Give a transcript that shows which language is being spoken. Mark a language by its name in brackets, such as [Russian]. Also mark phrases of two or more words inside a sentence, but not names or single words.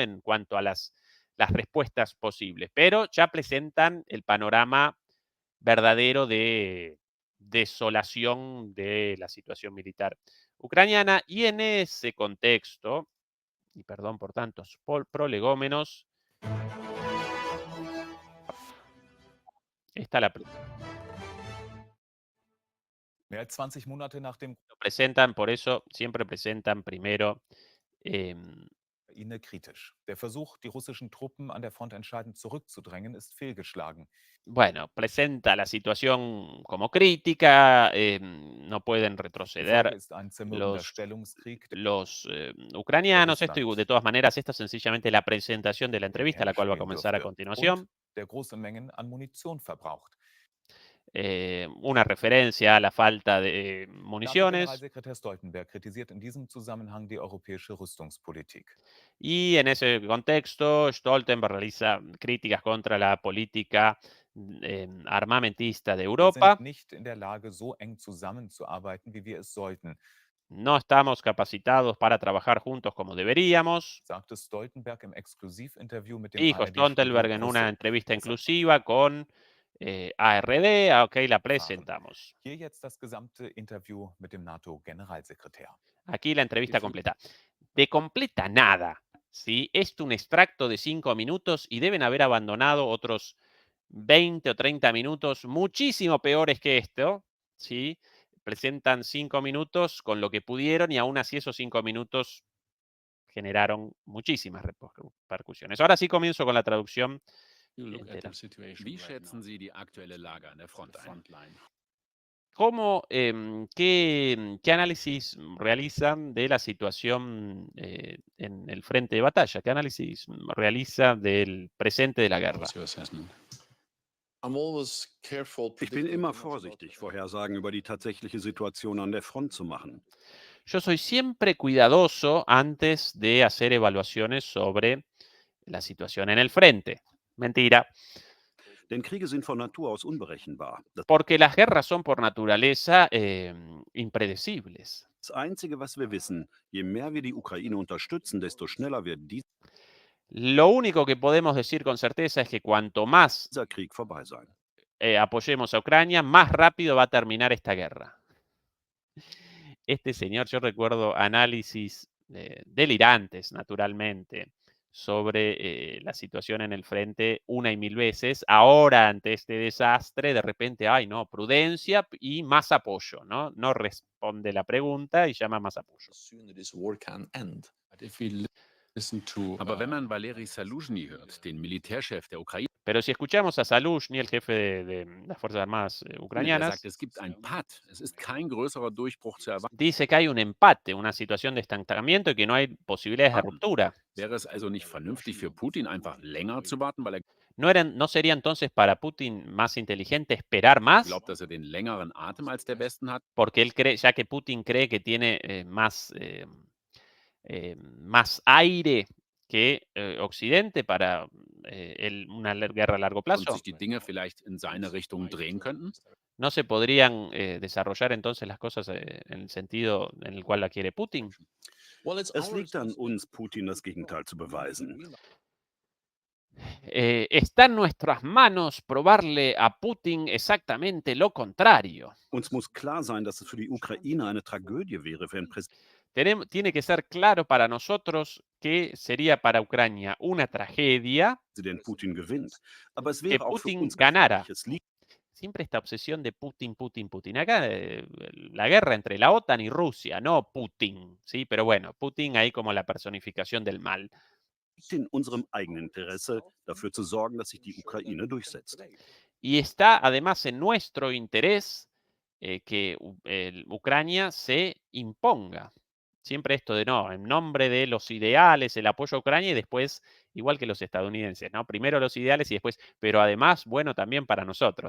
[Spanish] En cuanto a las respuestas posibles, pero ya presentan el panorama verdadero de desolación de la situación militar ucraniana, y en ese contexto, y perdón por tantos prolegómenos, está [German] Mehr als 20 Monate nach dem [Spanish] presentan, por eso siempre presentan primero [German] Ukraine kritisch. Der Versuch, die russischen Truppen an der Front entscheidend zurückzudrängen, ist fehlgeschlagen. [Spanish] bueno, presenta la situación como crítica, no pueden [German] Die Folge [Spanish] retroceder [German] ist ein zermürbender [Spanish] los, [German] Stellungskrieg, der [Spanish] ucranianos. Esto, [German] Russland [Spanish] de todas maneras, esta es sencillamente la presentación de la [German] in den [Spanish] entrevista, la [German] Händen [Spanish] cual va a [German] spielen [Spanish] comenzar a [German] dürfte [Spanish] continuación. [German] und der große Mengen an Munition verbraucht. [Spanish] Una referencia a la falta de municiones. [German] NATO-Generalsekretär Stoltenberg kritisiert in diesem Zusammenhang die europäische Rüstungspolitik. [Spanish] Y en ese contexto, Stoltenberg realiza críticas contra la política armamentista de [German] Wir [Spanish] Europa. [German] sind nicht in der Lage, so eng zusammenzuarbeiten, wie wir es sollten, [Spanish] No estamos capacitados para trabajar juntos como deberíamos, [German] sagte Stoltenberg im Exklusivinterview mit dem [Spanish] dijo [German] ARD-Studio [Spanish] Stoltenberg en una [German] Brüssel. [Spanish] entrevista [German] Deshalb [Spanish] inclusiva con ARD. Ok, la presentamos. [German] Hier jetzt das gesamte Interview mit dem NATO-Generalsekretär. [Spanish] Aquí la entrevista completa. De completa nada, ¿sí? Es un extracto de 5 minutos y deben haber abandonado otros 20 o 30 minutos muchísimo peores que esto, ¿sí? Presentan 5 minutos con lo que pudieron y aún así esos 5 minutos generaron muchísimas repercusiones. Ahora sí comienzo con la traducción entera. [German] Wie schätzen Sie die aktuelle Lage an der Front ein? [Spanish] ¿Cómo, qué análisis realizan de la situación en el frente de batalla? ¿Qué análisis realiza del presente de la guerra? [English] What's your assessment? [German] Ich bin immer vorsichtig, Vorhersagen über die tatsächliche Situation an der Front zu machen. [Spanish] Yo soy siempre cuidadoso antes de hacer evaluaciones sobre la situación en el frente. Mentira, [German] Denn Kriege sind von Natur aus unberechenbar. [Spanish] porque las guerras son por naturaleza impredecibles. [German] Das Einzige, was wir wissen, je mehr wir die Ukraine unterstützen, desto schneller wird [Spanish] Lo único que podemos decir con certeza es que cuanto más [German] dieser Krieg vorbei sein. [Spanish] apoyemos a Ucrania, más rápido va a terminar esta guerra. Este señor, yo recuerdo análisis delirantes, naturalmente, sobre la situación en el frente una y mil veces. Ahora, ante este desastre, de repente, ay, no, prudencia y más apoyo, ¿no? No responde la pregunta y llama más apoyo. [English] But if we listen to, [German] aber wenn man Valery Saluzhny hört, den Militärchef der Ukraine, [Spanish] Pero si escuchamos a Saluzhny, el jefe de las Fuerzas Armadas [German] der [Spanish] ucranianas, [German] sagt, es gibt ein Patt. Es ist kein größerer Durchbruch zu erwarten. [Spanish] dice que hay un empate, una situación de estancamiento y que no hay posibilidades de ruptura. [German] Wäre es also nicht vernünftig für Putin, einfach länger zu warten, weil er [Spanish] ¿No sería entonces para Putin más inteligente esperar más? [German] glaubt, dass er den längeren Atem als der Westen hat? [Spanish] Porque él cree, ya que Putin cree que tiene más aire que Occidente para una guerra a largo [German] Und [Spanish] plazo. [German] sich die Dinge vielleicht in seine Richtung drehen könnten? [Spanish] ¿No se podrían desarrollar entonces las cosas en el sentido en el cual la quiere Putin? [German] Es liegt an uns, Putin das Gegenteil zu beweisen. [Spanish] Está en nuestras manos probarle a Putin exactamente lo contrario. [German] Uns muss klar sein, dass es für die Ukraine eine Tragödie wäre, wenn [Spanish] Tiene que ser claro para nosotros que sería para Ucrania una tragedia [German] Präsident Putin gewinnt. Aber es [Spanish] que [German] wäre auch für [Spanish] Putin [German] uns [Spanish] ganara. [German] gefährlich. Es liegt [Spanish] Siempre esta obsesión de Putin, Putin, Putin. Acá la guerra entre la OTAN y Rusia, no Putin, ¿sí? Pero bueno, Putin ahí como la personificación del mal. [German] in unserem eigenen Interesse, dafür zu sorgen, dass sich die Ukraine durchsetzt. [Spanish] Y está además en nuestro interés que Ucrania se imponga. Siempre esto de no, en nombre de los ideales, el apoyo a Ucrania y después, igual que los estadounidenses, ¿no? Primero los ideales y después, pero además, bueno, también para nosotros.